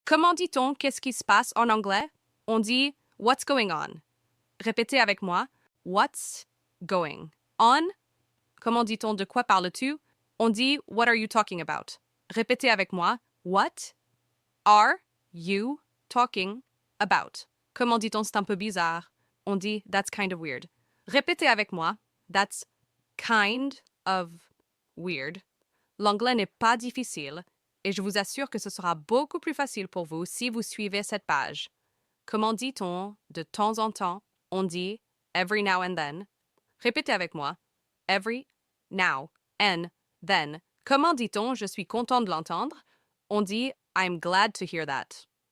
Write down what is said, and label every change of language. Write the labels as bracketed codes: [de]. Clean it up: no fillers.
[fr] Comment dit-on qu'est-ce qui se passe en anglais? On dit [en] what's going on. [fr] Répétez avec moi. [en] What's going on? [fr] Comment dit-on de quoi parles-tu? On dit [en] what are you talking about? [fr] Répétez avec moi. [en] What are you talking about? [fr] Comment dit-on c'est un peu bizarre? On dit [en] that's kind of weird. [fr] Répétez avec moi. [en] That's kind of weird. [fr] L'anglais n'est pas difficile et je vous assure que ce sera beaucoup plus facile pour vous si vous suivez cette page. Comment dit-on de temps en temps? On dit [en] every now and then. [fr] Répétez avec moi. [en] Every now and then. [fr] Comment dit-on je suis content de l'entendre? On dit [en] I'm glad to hear that.